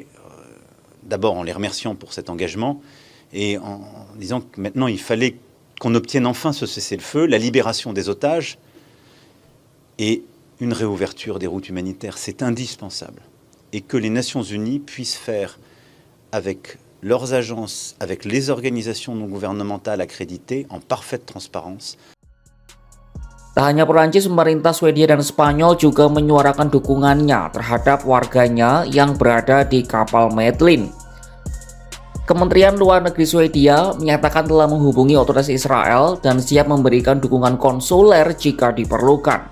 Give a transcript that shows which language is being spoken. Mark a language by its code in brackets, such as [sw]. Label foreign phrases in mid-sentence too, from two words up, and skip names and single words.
[fr] D'abord en les remerciant pour cet engagement et en disant que maintenant il fallait qu'on obtienne enfin ce cessez-le-feu, la libération des otages et une réouverture des routes humanitaires. C'est indispensable. Et que les Nations Unies puissent faire avec leurs agences, avec les organisations non gouvernementales accréditées en parfaite transparence. [id] Tak hanya Perancis, pemerintah Swedia dan Spanyol juga menyuarakan dukungannya terhadap warganya yang berada di kapal Medlin. Kementerian Luar Negeri Swedia menyatakan telah menghubungi otoritas Israel dan siap memberikan dukungan konsuler jika diperlukan.